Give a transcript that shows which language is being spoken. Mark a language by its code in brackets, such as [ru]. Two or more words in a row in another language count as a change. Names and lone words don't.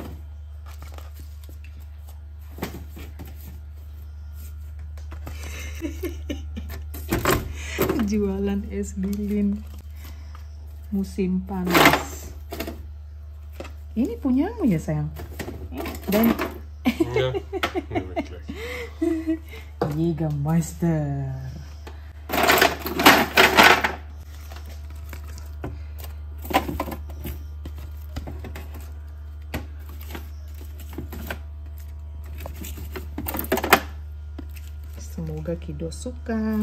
[id] Jualan es lilin musim panas. Ini punyamu ya sayang? Dan [de] Ja, nee, wirklich. Jägermeister. [id] Semoga Kido suka.